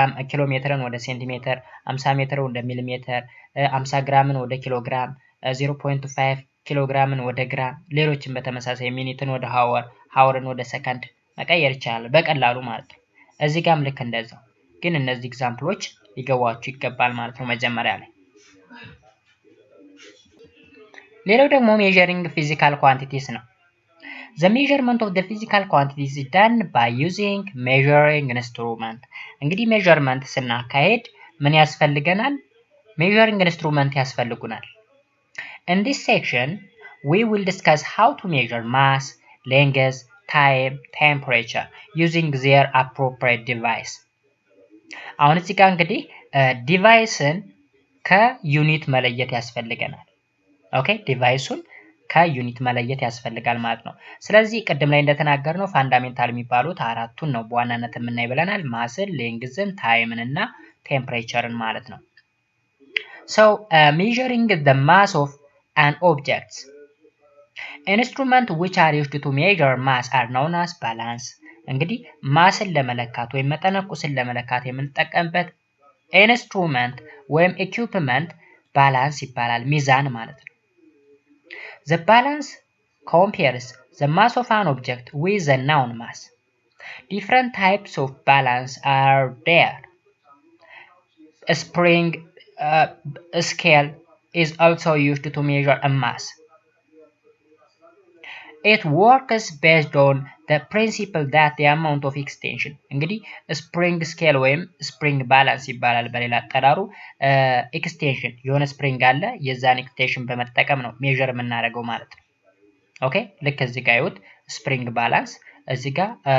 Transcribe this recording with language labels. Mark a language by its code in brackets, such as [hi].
[am] ኪሎ ሜትርን ወደ ሴንቲሜትር፣ 50 ሜትርን ወደ ሚሊሜትር፣ 50 ግራምን ወደ ኪሎ ግራም፣ 0.5 ኪሎ ግራምን ወደ ግራም፣ ሌሎችን በተመሳሳይ ሚኒትን ወደ ሃወርን ወደ ሰከንድ መቀየር ይቻላል በቀላሉ ማለት ነው። እዚህ ጋርም ልክ እንደዛው። ግን እነዚህ ኤግዛምፕሎች ሊገባችሁ ይገባል ማለት ነው መጀመሪያ ላይ። ሌላው ደግሞ ሜዠሪንግ ፊዚካል ኳንቲቲስ ነው። [en] The measurement of the physical quantities is done by using measuring instrument. [am] እንግዲህ ሜዠርመንት ስናካሄድ ምን ያስፈልገናል? [en] measuring instrument [am] ያስፈልጉናል። [en] In this section, we will discuss how to measure mass, length, time, temperature using their appropriate device. [am] አሁን እዚህ ጋር እንግዲህ ዲቫይስን ከዩኒት መለየት ያስፈልገናል። ኦኬ ዲቫይሱን ከዩኒት መለየት ያስፈልጋል ማለት ነው። ስለዚህ ቅድም ላይ እንደተናገርነው ፋንዳሜንታል የሚባሉት አራቱን ነው በዋናነት የምናይ ብለናል። ማስን፣ ሌንግዝን፣ ታይምን እና ቴምፕሬቸርን ማለት ነው። [en] So measuring the mass of an object. Instruments which are used to measure mass are known as balance. [am] እንግዲህ ማስን ለመለካት ወይም መጠነቁስን ለመለካት የምንጠቀምበት ኢንስትሩመንት ወይም ኢኩፕመንት ባላንስ ይባላል፣ ሚዛን ማለት ነው። [en] The balance compares the mass of an object with the known mass. Different types of balance are there. A spring, scale, is also used to measure a mass. It works based on the principle that the amount of extension [am] እንግዲህ ስፕሪንግ ስኬል ወይም ስፕሪንግ ባላንስ ይባላል በሌላ አጠራሩ። ኤክስቴንሽን የሆነ ስፕሪንግ አለ፣ የዛን ኤክስቴንሽን በመጠቀም ነው ሜዥር የምናደርገው ማለት ነው። ኦኬ ልክ እዚህ ጋር ይሁት ስፕሪንግ ባላንስ፣ እዚህ ጋር